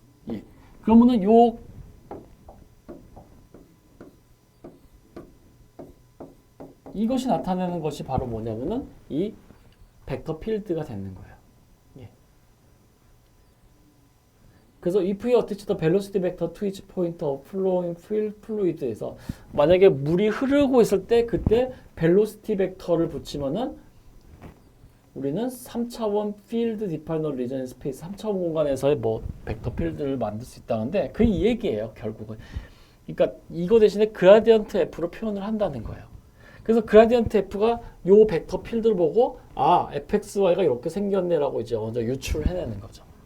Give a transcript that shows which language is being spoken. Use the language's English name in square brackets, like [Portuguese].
[Korean] 예. 그러면은 요 이것이 나타내는 것이 바로 뭐냐면은 이 벡터 필드가 되는 거예요. 예. 그래서 [English] if we attach the velocity vector to each point of flowing fluid에서 [Korean] 만약에 물이 흐르고 있을 때 그때 velocity 벡터를 붙이면은 우리는 3차원 필드 디파이너 리전 스페이스 3차원 공간에서의 뭐 벡터 필드를 만들 수 있다는데 그 이 얘기예요, 결국은. 그러니까 이거 대신에 그라디언트 F로 표현을 한다는 거예요. 그래서 그라디언트 F가 요 벡터 필드를 보고 아, fxy가 이렇게 생겼네라고 이제 먼저 유출을 해내는 거죠.